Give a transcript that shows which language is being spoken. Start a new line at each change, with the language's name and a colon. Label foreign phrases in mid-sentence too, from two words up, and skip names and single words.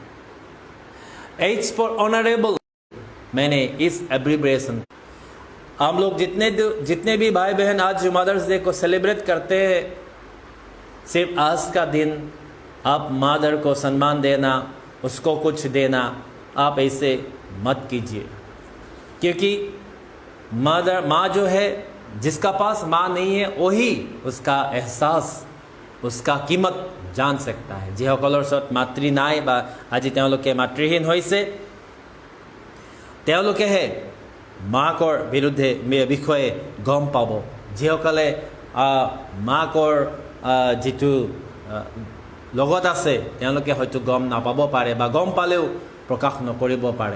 English: H for honorable,
Hindi: मैंने इस एब्रिब्रेशन, हम लोग जितने भी भाई बहन आज
English: Mother's Day
Hindi: को सेलिब्रेट करते हैं, सिर्फ आज का दिन आप मदर को सम्मान देना, उसको कुछ देना, आप ऐसे मत कीजिए। क्योंकि मदर, माँ जो है, जिसका पास माँ नहीं है वही उसका एहसास, उसका कीमत जान सकता है।
Assamese: যিসকলৰ ওচৰত মাতৃ নাই বা আজি তেওঁলোকে মাতৃহীন হৈছে, তেওঁলোকেহে মাকৰ বিৰুদ্ধে বিষয়ে গম পাব। যিসকলে মাকৰ যিটো লগত আছে তেওঁলোকে হয়তো গম নাপাব পাৰে বা গম পালেও প্ৰকাশ নকৰিব পাৰে।